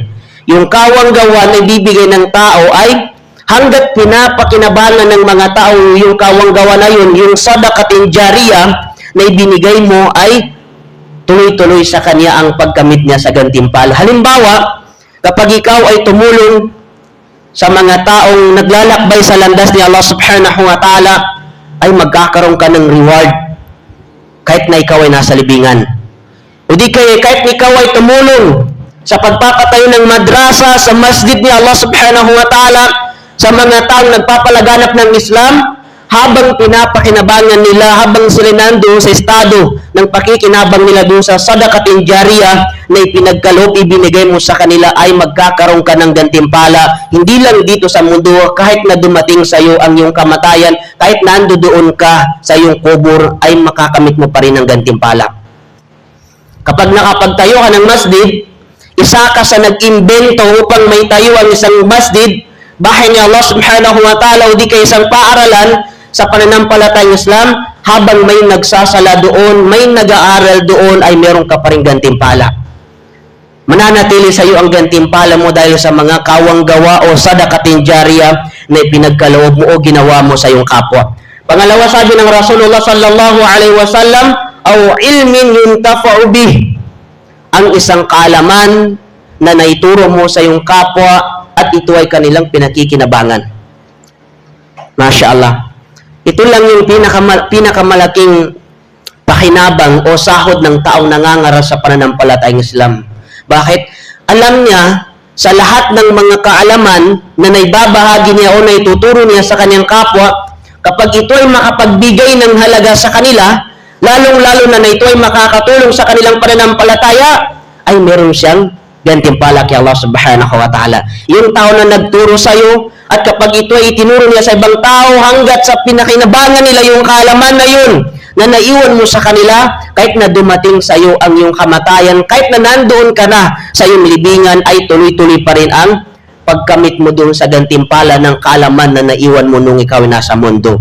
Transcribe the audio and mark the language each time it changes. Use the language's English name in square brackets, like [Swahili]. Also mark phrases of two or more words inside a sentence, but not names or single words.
[Filipino] Yung kawanggawa na ibibigay ng tao ay hanggat pinapakinabangan ng mga tao yung kawanggawa na yun, yung [Arabic] صدقة جارية [Filipino] na ibinigay mo ay tuloy-tuloy sa kanya ang pagkamit niya sa gantimpala. Halimbawa, kapag ikaw ay tumulong sa mga taong naglalakbay sa landas ni [Arabic] الله سبحانه وتعالى, [Filipino] ay magkakaroon ka ng reward kahit na ikaw ay nasa libingan. O di kaya kahit ikaw ay tumulong sa pagpapatayo ng madrasa sa masjid ni [Arabic] الله سبحانه وتعالى, [Filipino] sa mga taong nagpapalaganap ng Islam, habang pinapakinabangan nila, habang sila nandoon sa estado ng pakikinabang nila doon sa [Arabic] صدقة جارية [Filipino] na ipinagkaloob, ibinigay mo sa kanila, ay magkakaroon ka ng gantimpala. Hindi lang dito sa mundo, kahit na dumating sa iyo ang iyong kamatayan, kahit nandoon ka sa iyong kubur, ay makakamit mo pa rin ang gantimpala. Kapag nakapagtayo ka ng masjid, isa ka sa nag-imbento upang may tayo ang isang masjid, bahay ni [Arabic] الله سبحانه وتعالى, [Filipino] o di kay isang paaralan sa pananampalatayang Islam, habang may nagsasala doon, may nag-aaral doon, ay meron ka pa rin gantimpala. Mananatili sa iyo ang gantimpala mo dahil sa mga kawanggawa o [Arabic] صدقة جارية [Filipino] na ipinagkaloob mo o ginawa mo sa iyong kapwa. Pangalawa, sabi ng [Arabic] رسول الله صلى الله عليه وسلم, أو علم ينتفع به, [Filipino] ang isang kaalaman na naituro mo sa iyong kapwa at ito ay kanilang pinakikinabangan. [Arabic] ما شاء الله. [Filipino] Ito lang yung pinakamalaking pakinabang o sahod ng taong nangangaral sa pananampalatayang Islam. Bakit? Alam niya sa lahat ng mga kaalaman na naibabahagi niya o naituturo niya sa kanyang kapwa, kapag ito ay makapagbigay ng halaga sa kanila, lalong-lalo na ito ay makakatulong sa kanilang pananampalataya, ay meron siyang gantimpala kay [Arabic] الله سبحانه وتعالى. [Filipino] Yung tao na nagturo sa iyo, at kapag ito ay itinuro niya sa ibang tao, hanggat sa pinakinabangan nila yung kaalaman na yun, na naiwan mo sa kanila, kahit na dumating sa iyo ang iyong kamatayan, kahit na nandoon ka na sa iyong libingan, ay tuloy-tuloy pa rin ang pagkamit mo doon sa gantimpala ng kaalaman na naiwan mo nung ikaw ay nasa mundo.